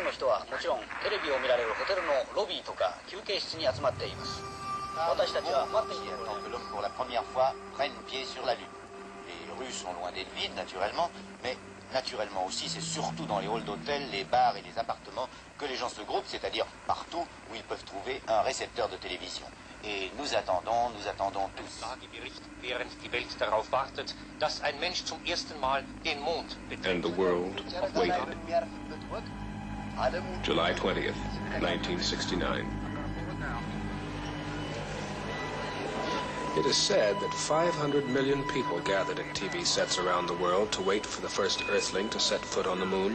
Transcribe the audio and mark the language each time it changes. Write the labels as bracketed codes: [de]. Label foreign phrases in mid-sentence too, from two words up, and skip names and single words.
[ja] はもちろんテレビを見られるホテルのロビーとか休憩室に集まっています。私たちは待っているところで。 [fr] L'homme pour la première fois prenne pied sur la Lune. Les rues sont loin d'être vides naturellement, mais naturellement aussi c'est surtout dans les halls d'hôtels, les bars et les appartements que les gens se groupent, c'est-à-dire partout où ils peuvent trouver un récepteur de télévision. Et nous attendons tous. [de] Während die Welt darauf wartet, dass ein Mensch zum ersten Mal den Mond betritt. [en] And the world waited. July 20th, 1969. It is said that 500 million people gathered at TV sets around the world to wait for the first Earthling to set foot on the moon.